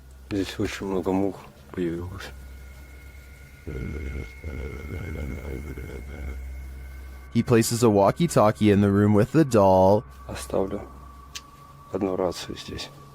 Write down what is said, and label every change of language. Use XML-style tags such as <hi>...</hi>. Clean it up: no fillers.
<ru>Здесь очень много мух появилось.</ru> <en>He places a walkie-talkie in the room with the doll.</en> <ru>Оставлю одну рацию здесь.</ru>